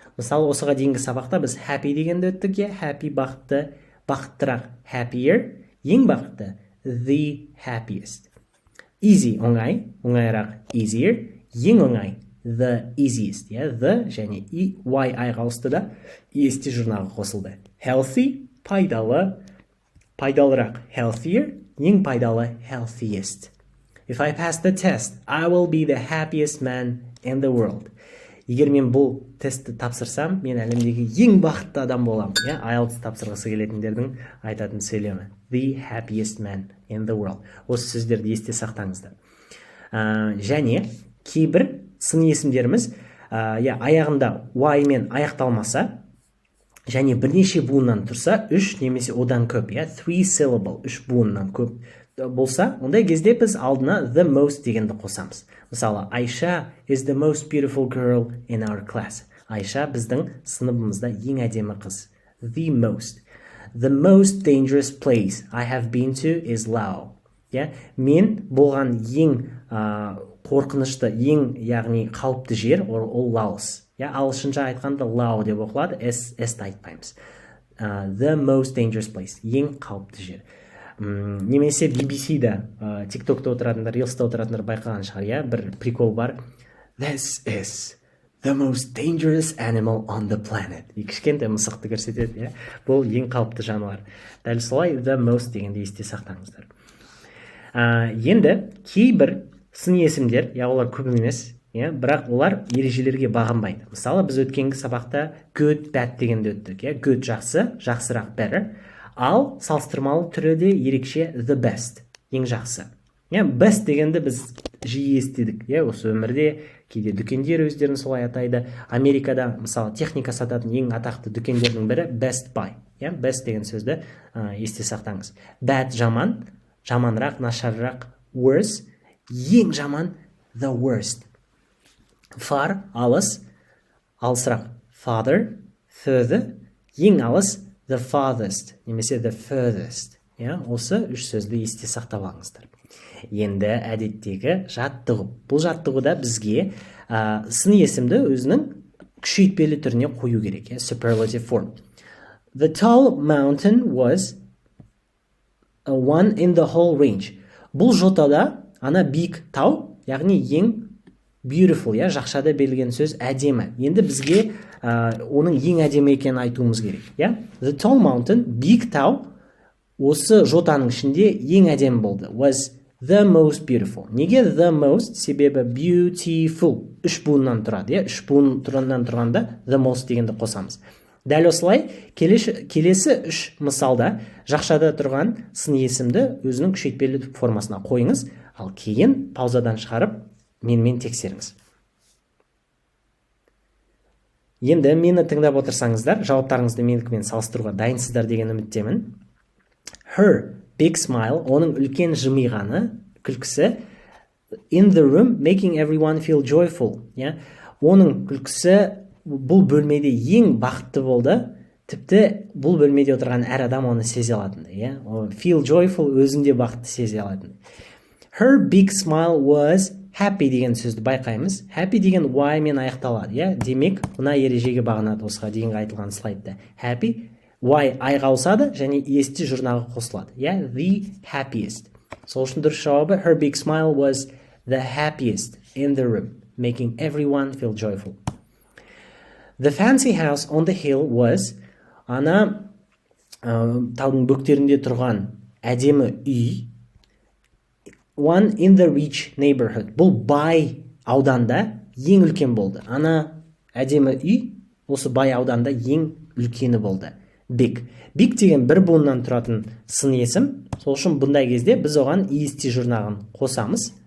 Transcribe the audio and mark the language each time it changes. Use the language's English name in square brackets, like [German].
[Kazakh] Мысалы, осыға дейінгі сабақта біз happy дегенді өттік, happy бақытты, бақыттырақ, happier, ең бақытты, [English] the happiest. [Kazakh] Easy, оңай, оңайырақ, easier, ең оңай, [English] the easiest. [Kazakh] The және y айға ауысты да est жұрнағы қосылды. Healthy, пайдалы, пайдалырақ, healthier, ең пайдалы, healthiest. [English] If I pass the test, I will be the happiest man in the world. [Kazakh] Егер мен бұл тестті тапсырсам, мен әлемдегі ең бақытты адам боламын. IELTS тапсырғысы келетіндердің айтатын сөйлемі. [English] The happiest man in the world. [Kazakh] Осы сөздерді есте сақтаңыздар. Және кейбір сын есімдеріміз аяғында y мен аяқталмаса, және бірнеше буыннан тұрса, 3 немесе одан көп, [English] 3 syllable, [Kazakh] 3 буыннан көп болса, ондай кезде біз алдына the most дегенді қосамыз. [English] Мысалы, Айша is the most beautiful girl in our class. [Kazakh] Айша біздің сыныбымызда ең әдемі қыз. [English] The most. The most dangerous place I have been to is Lao. [Kazakh] Мен болған ең қорқынышты, ең яғни қауіпті жер ол Лаос. Ағылшынша айтқанда Lao деп оқылады, s-ті айтпаймыз. The most dangerous place, ең қауіпті жер. Немесе BBC-да, TikTok-та отыратындар, Reels-та отыратындар байқаған шығар, бір прикол бар. [English] This is the most dangerous animal on the planet. [Kazakh] Кішкентай мысықты көрсетеді, бұл ең қауіпті жануар. Дәл солай the most дегенде есте сақтаңыздар. Енді кейбір сын есімдер, олар көп емес, бірақ олар ережелерге бағынбайды. Мысалы, біз өткенгі сабақта good, bad дегенде өттік. Good жақсы, жақсырақ better. Ал салыстырмалы түрі де ерекше the best, ең жақсы. Best дегенді біз жиі естедік. Осы өмірде кейде дүкендер өздерін солай атайды. Америкада, мысалы, техника сататын ең атақты дүкендердің бірі Best Buy. Best деген сөзді есте сақтаңыз. Bad жаман, жаманрақ, нашарырақ, worse, ең жаман [English] the worst. [Kazakh] Far, алыс, алысырақ, farther, further, ең алыс the farthest, немесе the furthest. Осы 3 сөзді есте сақтап алыңыздар. Енді әдеттегі жаттығу. Бұл жаттығуда бізге сын есімді өзінің күшейтпелі түріне қою керек. [English] Superlative form. The tall mountain was one in the whole range. [Kazakh] Бұл жотада ана биік тау, яғни ең beautiful, жақшада берілген сөз әдемі. Енді бізге оның ең әдемі екенін айтуымыз керек. [English] The tall mountain, [Kazakh] биік тау, осы жотаның ішінде ең әдемі болды. [English] Was the most beautiful. Неге the most? [Kazakh] Себебі beautiful. 3 буыннан тұрады. 3 буыннан тұрғанда the most дегенді қосамыз. Дәл осылай, келесі 3 мысалда жақшада тұрған сын есімді өзінің күшейтпелі формасына қойыңыз, ал кейін паузадан шығарып менімен тексеріңіз. Енді мені тыңдап отырсаңыздар, жауаптарыңызды менікімен салыстыруға дайынсыздар деген үміттемін. [English] Her big smile, [Kazakh] оның үлкен жымиғаны, күлкісі, [English] in the room, making everyone feel joyful. [Kazakh] Оның күлкісі бұл бөлмеде ең бақытты болды, тіпті бұл бөлмеде отырған әр адам оны сезе алатынды. [English] Feel joyful, [Kazakh] өзінде бақытты сезе алатынды. Her big smile was happy деген сөзді байқаймыз. Happy деген y мен аяқталады. Демек, мына ережеге бағынады осыға дейінгі айтылған слайдта. Happy, y айға ауысады және est жұрнағы қосылады. [English] The happiest. [Kazakh] Сол үшін дұрыс жауабы [English] her big smile was the happiest in the room, making everyone feel joyful. The fancy house on the hill was [Kazakh] ана таудың бөктерінде тұрған әдемі үй, [English] one in the rich neighborhood. [Kazakh] Бұл бай ауданда ең үлкен болды. Ана әдемі үй осы бай ауданда ең үлкені болды. [English] Big. [Kazakh] Big деген бір буыннан тұратын сын есім. Сол үшін бұндай кезде біз оған est жұрнағын қосамыз.